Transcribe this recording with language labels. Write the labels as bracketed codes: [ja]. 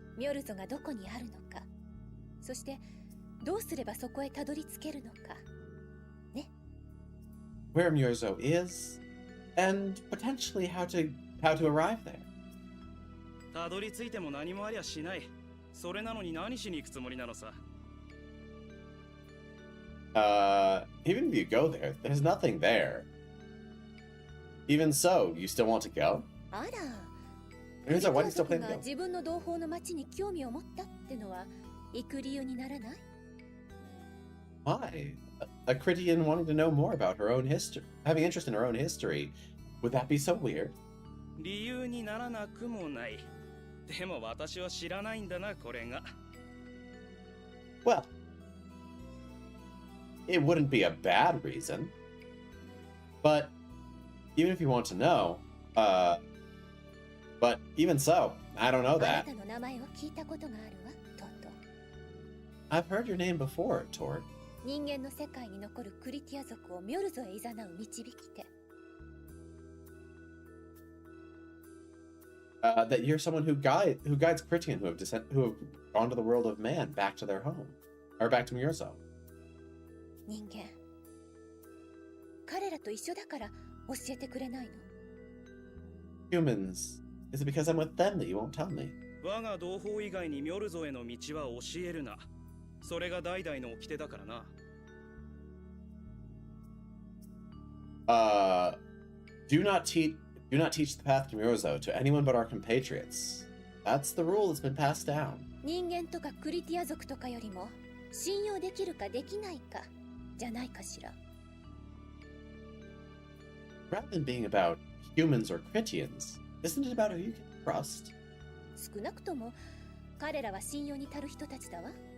[ja] ミョルゾがどこにあるのか、そしてどうすればそこへたどり着けるのか。ね。 [en] Where Myorzo is, and potentially how to arrive there. [ja] たどり着いても何もありゃしない。それなのに何しに行くつもりなのさ。 [en] Even if you go there, there's nothing there. Even so, you still want to go? [ja] あら。 [en] Myorzo, why do you still plan to [ja] が [en] go? [ja] 自分の同胞の町に興味を持ったってのは行く理由にならない？ [en] Why? A Critian wanting to know more about her own history, having interest in her own history, would that be so weird? [ja] 理由にならなくもない。でも私は知らないんだな、これが。 [en] Well, it wouldn't be a bad reason, but even if you want to know, but even so, I don't know [ja] あな [en] that. [ja] たの名前を聞いたことがあるわ、トト。 [en] I've heard your name before, Tord. [ja] 人間の世界に残るクリティア族をミョルゾへ誘う導き手。 [en] That you're someone who guides Critian who have gone to the world of man back to their home, or back to Murzo. [ja] 人間。彼らと一緒だから教えてくれないの。 [en] Humans, is it because I'm with them that you won't tell me? [ja] 我が同胞以外にミョルゾへの道は教えるな。それが代々の掟だからな。 [en] Do not teach the path to Murzo to anyone but our compatriots. That's the rule that's been passed down. [ja] 人間とかクリティア族とかよりも信用できるかできないかじゃないかしら。 [en] Rather than being about humans or Critians, isn't it about who you can trust? [ja] 少なくとも彼らは信用に足る人たちだわ。